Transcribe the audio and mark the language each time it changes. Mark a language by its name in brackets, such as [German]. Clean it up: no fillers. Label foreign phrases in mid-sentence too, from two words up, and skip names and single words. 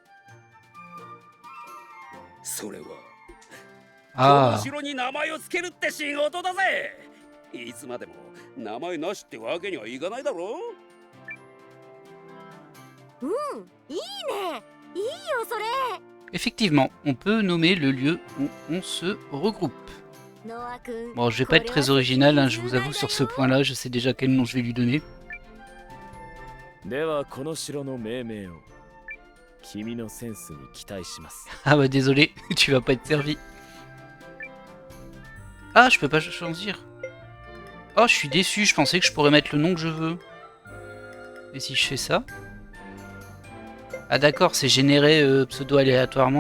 [Japanese] それはあこの城に名前をつけるって仕事だぜ。いつまでも名前なしってわけにはいかないだろ。うん、いいね。いいよそれ。 [French] Effectivement, on peut nommer le lieu où on se regroupe. Bon, je vais pas être très original, hein, je vous avoue, sur ce point-là, je sais déjà quel nom je vais lui donner. [Japanese] ではこの城の命名を君のセンスに期待します。 [French] Ah bah désolé, tu vas pas être servi. Ah, je peux pas choisir. Oh, je suis déçu, je pensais que je pourrais mettre le nom que je veux. Et si je fais ça? Ah d'accord, c'est généré pseudo aléatoirement.